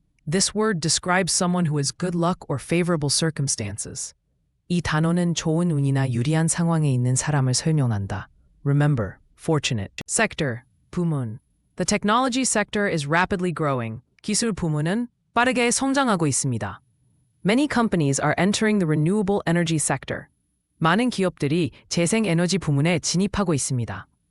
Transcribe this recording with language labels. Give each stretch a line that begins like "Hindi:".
English: This word describes someone who has good luck or favorable circumstances.
Korean: 이 단어는 좋은 운이나 유리한 상황에 있는 사람을 설명한다.
English: Remember, fortunate. Sector, 부문. The technology sector is rapidly growing.
Korean: 기술 부문은 빠르게 성장하고 있습니다.
English: Many companies are entering the renewable energy sector.
Korean: 많은 기업들이 재생에너지 부문에 진입하고 있습니다.